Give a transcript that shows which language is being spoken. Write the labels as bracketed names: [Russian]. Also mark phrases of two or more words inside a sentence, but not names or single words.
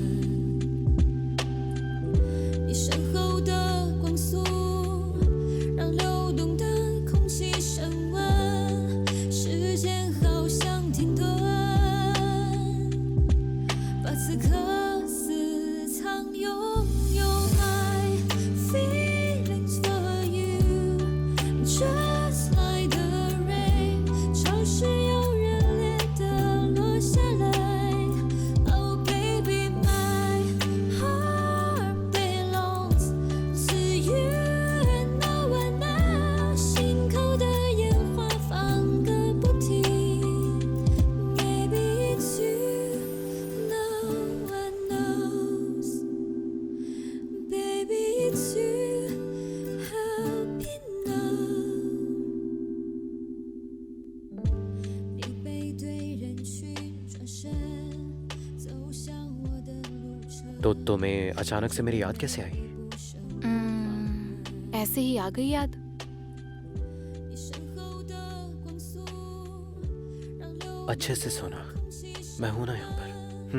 [Chinese] 你身后的光速，让流动的空气升温，时间好像停顿，把此刻私藏，拥有 [English] my feelings for you, just like the rain， [Chinese] 潮湿又热烈地落下来。 [English] Oh baby, my heart belongs to you now and now， [Chinese] 心口的烟花放个不停。 [English] Maybe it's you, no one knows. Baby, it's you, help me know。 [Chinese] 你背对人群转身，走向我的路程。 [Hindi] तो तुम्हें अचानक से मेरी याद कैसे आई? ऐसे ही आ गई याद। [Chinese] 你身后的光速，让流 [Hindi] अच्छे से सुना, मैं हूं ना यहाँ पर।